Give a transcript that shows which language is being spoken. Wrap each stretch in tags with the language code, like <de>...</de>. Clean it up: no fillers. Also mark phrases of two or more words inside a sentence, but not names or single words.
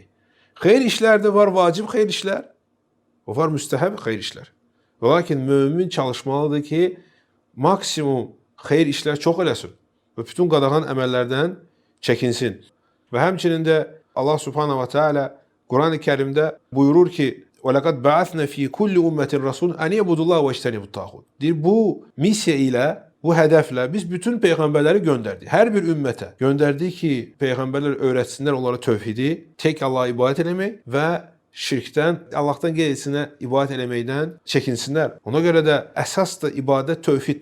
<az>Xeyir işlər də var, vacib xeyir işlər. O var müstəhəb xeyir işlər. Və lakin mömin çalışmalıdır ki, maksimum xeyir işlər çox eləsin və bütün qadağan əməllərdən çəkinsin. Və həmçinin də</az> <ar>الله سبحانه وتعالى</ar> <az>Quran-ı Kərimdə buyurur ki,</az> <ar>وَلَقَدْ بَعَثْنَا فِي كُلِّ أُمَّةٍ رَسُولًا أَنْ يَعْبُدُوا اللّٰهَ وَاجْتَنِبُوا الطَّاغُوتَ.</ar> <az>Deyir, bu missiya ilə, bu hədəflə biz bütün peyğəmbərləri göndərdik. Hər bir ümmətə göndərdik ki, peyğəmbərlər öyrətsinlər onlara tövhidi, tək Allaha ibadət etmək və şirkdən, Allahdan qeyrisinə ibadət etməkdən çəkinsinlər. Ona görə də əsas da ibadət tövhid.</az>